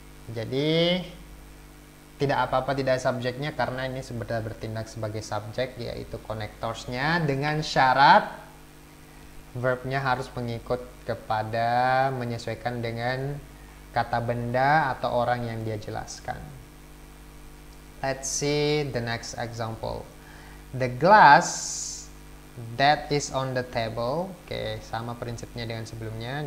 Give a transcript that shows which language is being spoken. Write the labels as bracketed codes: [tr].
[id] Jadi tidak apa-apa tidak subjeknya karena ini sebenarnya bertindak sebagai subjek, yaitu connectorsnya, dengan syarat verbnya harus mengikut kepada menyesuaikan dengan kata benda atau orang yang dia jelaskan. [en] Let's see the next example. The glass that is on the table. [id] Oke, sama prinsipnya dengan sebelumnya.